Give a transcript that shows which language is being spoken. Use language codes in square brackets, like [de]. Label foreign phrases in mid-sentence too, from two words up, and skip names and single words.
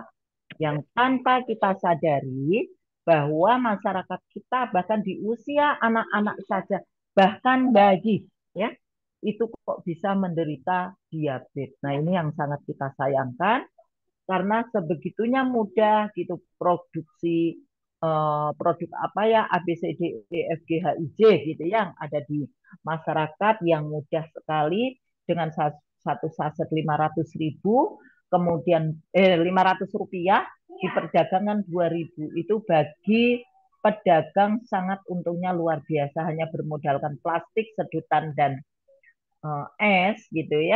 [id] Yang tanpa kita sadari bahwa masyarakat kita bahkan di usia anak-anak saja, bahkan bayi, ya, itu kok bisa menderita diabetes. Nah, ini yang sangat kita sayangkan karena sebegitunya mudah gitu produksi produk apa ya A B C D E F G H I J gitu yang ada di masyarakat yang mudah sekali dengan satu saset 500.000 kemudian 500 rupiah di perdagangan 2.000 itu bagi pedagang sangat untungnya luar biasa hanya bermodalkan plastik sedotan dan es gitu ya.